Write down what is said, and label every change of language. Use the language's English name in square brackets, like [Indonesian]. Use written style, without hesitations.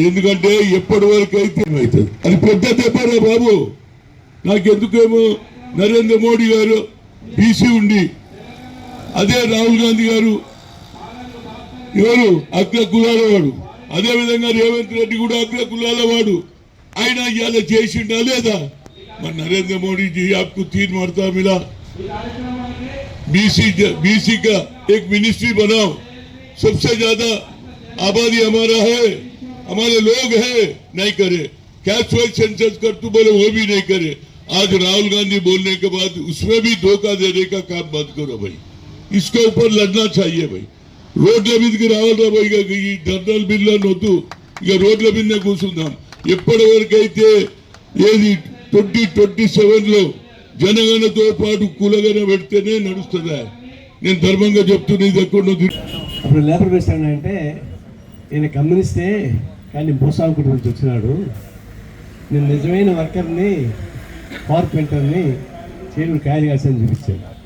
[Telugu] ఎందుకంటే ఎప్పటి వరకు అయితే అవుతుంది అది పెద్ద దెబ్బరా బాబు. నాకెందుకేమో నరేంద్ర మోడీ గారు బీసీ ఉండి, అదే రాహుల్ గాంధీ గారు ఎవరు అగ్ర కులాల వాడు, అదే విధంగా రేవంత్ రెడ్డి కూడా అగ్ర కులాల వాడు. ఆయన ఇవాళ చేసిండా లేదా? [Hindi] మరి నరేంద్ర మోడీ जी आपको 3 मरतबा मिला, बीसी का एक मिनिस्ट्री बनाओ, सबसे ज्यादा आबादी हमारा है, हमारे लोग हैं, नहीं करे। कैस्ट वाइज सेंसस कर तू बोले वो भी नहीं करे। आज राहुल गांधी बोलने के बाद उसमें भी धोखा देने का काम बंद करो भाई. इसके ऊपर लड़ना चाहिए भाई. [Telugu] రోడ్ల మీదకి రావాలరా భాయ్. ఈ ధర్నాల బిల్లు నొద్దు, ఇక రోడ్ల మీదనే కూర్చుందాం. ఎప్పటి వరకైతే ఏది 2027లో జనగణతో పాటు కులగన పెడితేనే నడుస్తుందా? నేను ధర్మంగా చెప్తున్నా. ఇది ఎక్కడ అప్పుడు లేబర్ బేస్డ్ అంటే నేను కమ్యూనిస్టే కానీ భూస్వామికుడి నుంచి వచ్చినాడు, నేను నిజమైన వర్కర్ని కార్పెంటర్ని చేతులు కాయలు కాల్సని చూపించాను.